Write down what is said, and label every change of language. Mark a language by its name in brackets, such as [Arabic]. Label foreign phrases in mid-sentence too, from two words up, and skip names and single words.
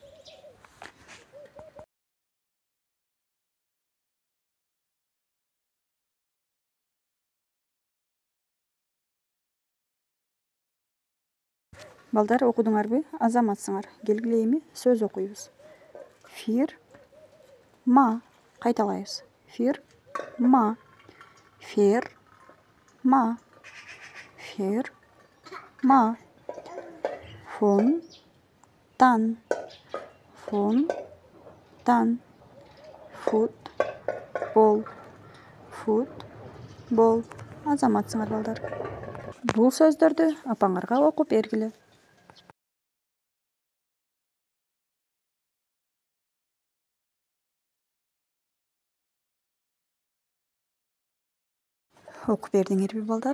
[Kyrgyz] Балдар, окудуңарбы? Азаматсыңар. Келгиле эми сөз окуйбуз. Фир ма. Кайталайбыз. Фир ма. Фер ма. Фер ма. Фон тан. Фон тан. Фут бол. Фут бол. Азаматсыңар балдар. Бул сөздөрдү апаңарга окуп бергиле. Окуп бердиңерби балдар?